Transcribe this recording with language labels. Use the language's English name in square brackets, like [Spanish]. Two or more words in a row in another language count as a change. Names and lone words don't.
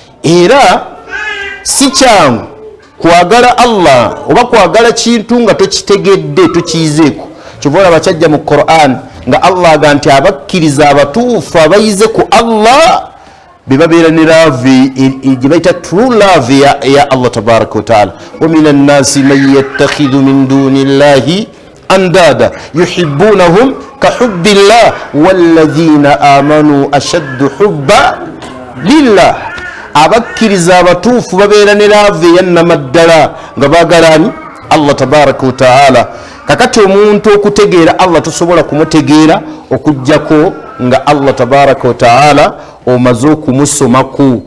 [Ganda] Era si kyangu kwagala Allah oba kwagala kintu nga tokitegedde tokiyizeeko. Kyova olaba kyajja mu Qur'an nga Allah aga nti abakkiriza abatuufu abayize ku Allah be babeera ne love gye bayita [English] true love [Ganda] ya [Arabic] الله تبارك وتعالى. ومن الناس من يتخذ من دون الله أندادا يحبونهم كحب الله والذين آمنوا أشد حبا لله. [Ganda] Abakkiriza abatuufu babeera ne love eyannamaddala nga bagalani [Arabic] الله تبارك وتعالى. [Ganda] Kakati omuntu okutegeera Allah tosobola kumutegeera okujjako nga [Arabic] الله تبارك وتعالى [Ganda] omaze okumusomako.